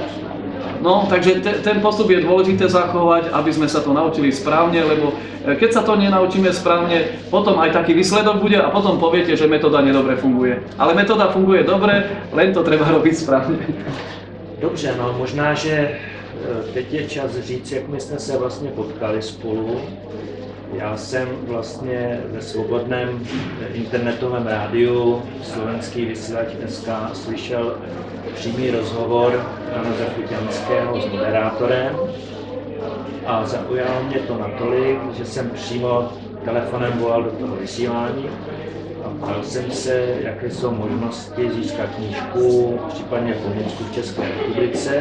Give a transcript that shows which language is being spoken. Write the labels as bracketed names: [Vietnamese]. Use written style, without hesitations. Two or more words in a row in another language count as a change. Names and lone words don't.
[Slovak] No, takže ten postup je dôležité zachovať, aby sme sa to naučili správne, lebo keď sa to nenaučíme správne, potom aj taký výsledok bude a potom poviete, že metóda nedobre funguje. Ale metóda funguje dobre, len to treba robiť správne. [Czech] Dobře, no možná, že teď je čas říct, jak my jsme se vlastně potkali spolu. Já jsem vlastně ve svobodném internetovém rádiu Slovenský vysílač SK slyšel přímý rozhovor pana Zakuťanského s moderátorem a zaujalo mě to natolik, že jsem přímo telefonem volal do toho vysílání a ptal jsem se, jaké jsou možnosti získat knížku, případně pomůcku v České republice.